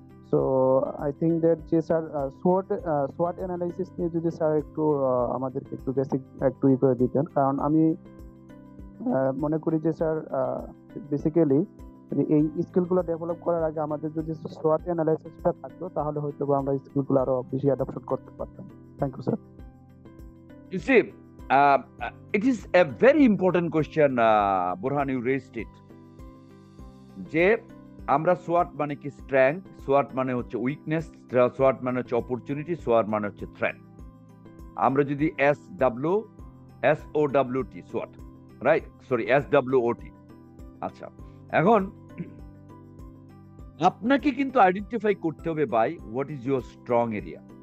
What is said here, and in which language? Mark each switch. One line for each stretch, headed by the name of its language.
English: so I think that
Bangla: যে sir সোয়াট analysis নিয়ে যদি স্যার একটু আমাদেরকে একটু বেসিক একটু করে দিতেন, কারণ আমি মনে করি যে স্যার বেসিক্যালি এই স্কিলগুলো ডেভেলপ করার আগে আমাদের যদি সোয়াট অ্যানালাইসিসটা থাকতো তাহলে হয়তো আমরা স্কিলগুলো আরো বেশি অ্যাডাপশন করতে পারতাম।
English: Thank you sir. You see, it is a very important question, Burhan, you raised it.
Bangla: যে আমরা SWOT মানে কি? স্ট্রেংথ, SWOT মানে হচ্ছে উইকনেস, SWOT মানে হচ্ছে অপরচুনিটি, SWOT মানে হচ্ছে থ্রেট। আমরা যদি SWOT, SWOT, right? Sorry, SWOT। আচ্ছা, এখন আপনাকে কিন্তু আইডেন্টিফাই করতে হবে by
English: What is your strong area.